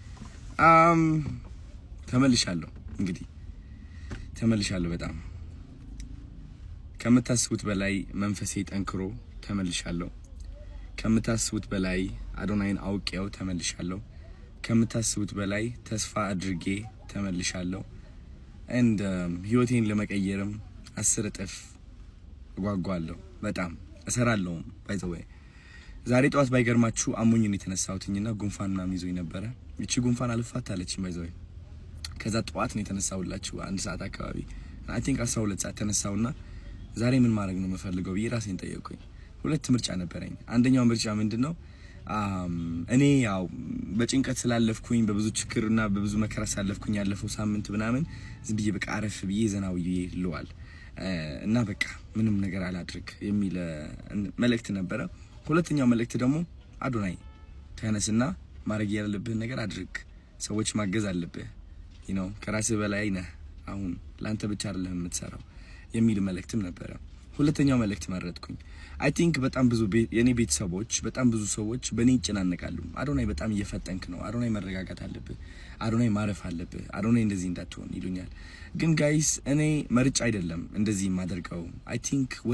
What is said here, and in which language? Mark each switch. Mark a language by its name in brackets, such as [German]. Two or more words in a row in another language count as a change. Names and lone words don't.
[Amharic] ተመልሻለሁ። እንግዲህ ተመልሻለሁ። በጣም ከምታስቡት በላይ መንፈሴ ጠንክሮ ተመልሻለሁ። ከምታስቡት በላይ አዶናይን አውቄው ተመልሻለሁ። ከምታስቡት በላይ ተስፋ አድርጌ ተመልሻለሁ። and ህይወቴን ለመቀየርም 10 እጥፍ ጓጓለሁ በጣም እሰራለሁ [English] by the way [Amharic] ዛሬ ጠዋት ባይገርማችሁ አሞኝ ነው የተነሳሁትኝና ጉንፋን ምናምን ይዞኝ ነበር እቺ ጉንፋን አልፋታለችኝ [English] by the way [Amharic] ከዛ ጠዋት ነው የተነሳሁላችሁ 1 ሰዓት አካባቢ [English] I think [Amharic] 12 ሰዓት ተነሳውና ዛሬ ምን ማድረግ ነው የምፈልገው ብዬ ራሴን ጠየቅኩኝ ሁለት ምርጫ ነበረኝ አንደኛው ምርጫ ምንድነው እኔ ያው በጭንቀት ስላለፍኩኝ በብዙ ችግርና በብዙ መከራ ሳለፍኩኝ ያለፈው ሳምንት ምናምን ዝም ብዬ በቃ አረፍ ብዬ ዘናው ይልዋል እና በቃ ምንም ነገር አላድርግ የሚል መልእክት ነበረ ሁለተኛው መልእክት ደግሞ አዶናይ ተነስና ማድረግ ያለብህ ነገር አድርግ ሰዎች ማገዝ አለብህ [English] you know [Amharic] ከራስህ በላይ ነህ አሁን ላንተ ብቻ አይደለም የምትሰራው የሚል መልእክትም ነበረ ሁለተኛው መልእክት መረጥኩኝ [English] I think [Amharic] በጣም ብዙ የኔ ቤተሰቦች በጣም ብዙ ሰዎች በኔ ይጨናነቃሉ አዶናይ በጣም እየፈጠንክ ነው አዶናይ መረጋጋት አለብህ አዶናይ ማረፍ አለብህ አዶናይ እንደዚህ እንዳትሆን ይሉኛል ግን ጋይስ እኔ መርጫ አይደለም እንደዚህ ማደርገው [English] I think